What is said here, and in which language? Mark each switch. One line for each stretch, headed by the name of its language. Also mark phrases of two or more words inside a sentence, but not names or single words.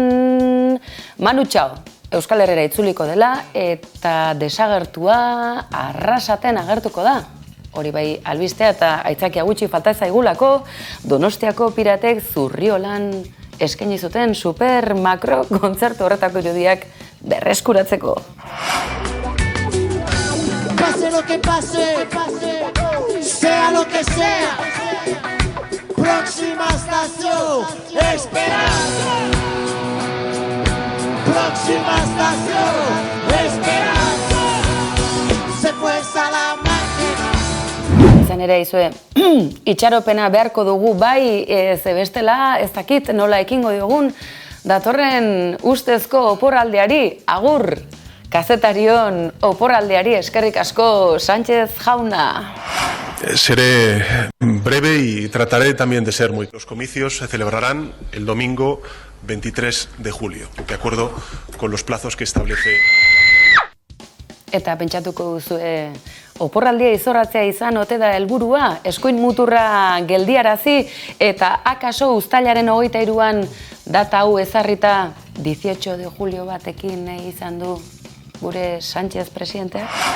Basque: Manu Txau, Euskal Herrera itzuliko dela eta desagertua Arrasaten agertuko da. Hori bai albistea eta aitzakia gutxi falta zaigulako Donostiako Piratek Zurriolan eskaini zuten super makro kontzertu horretako irudiak berreskuratzeko.
Spanish: Pase lo que pase, sea lo que sea, próxima estación, esperanza. Próxima estación, esperanza. Se fue Salamanca.
Basque: Izan ere izue, itxaropena beharko dugu bai, ze bestela ez dakit nola ekingo diogun, datorren ustezko oporraldeari, agur! Kazetarion oporraldeari eskerrik asko Sánchez jauna.
Spanish: Seré breve y trataré también de ser muy... Los comicios se celebrarán el domingo 23 de julio, de acuerdo con los plazos que establece...
Basque: Eta pentsatuko duzu, oporraldia izorratzea izan ote da helburua, eskuin muturra geldiarazi eta akaso uztailaren 23an data hau ezarrita
Spanish: 18 de julio
Basque: batekin nahi izan du gure Sánchez presidenteak?